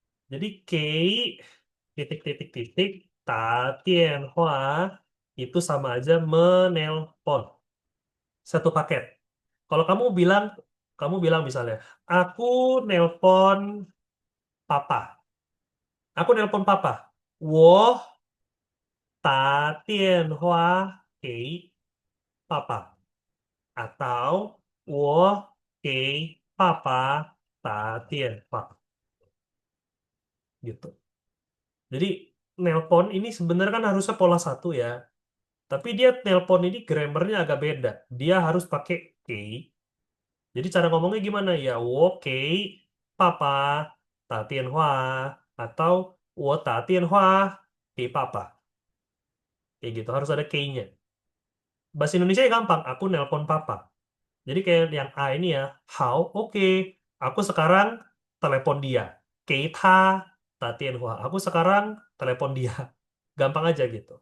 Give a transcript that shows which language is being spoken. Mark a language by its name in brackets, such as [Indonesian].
[Indonesian] Jadi Kei titik titik titik Tatien Hua itu sama aja menelpon satu paket. Kalau kamu bilang misalnya, aku nelpon papa. Aku nelpon papa. [Chinese] 我打电话给爸爸 atau 我给爸爸打电话 gitu. [Indonesian] Jadi nelpon ini sebenarnya kan harusnya pola satu ya. Tapi dia nelpon ini grammarnya agak beda. Dia harus pakai kei. Jadi cara ngomongnya gimana ya? [Chinese] 我给爸爸打电话 atau 我打电话给爸爸. [Indonesian] Kayak gitu harus ada kei-nya. Bahasa Indonesia gampang. Aku nelpon papa. Jadi kayak yang A ini ya, how, oke, aku sekarang telepon dia. Keita, Tianhua. Aku sekarang telepon dia. Gampang aja gitu.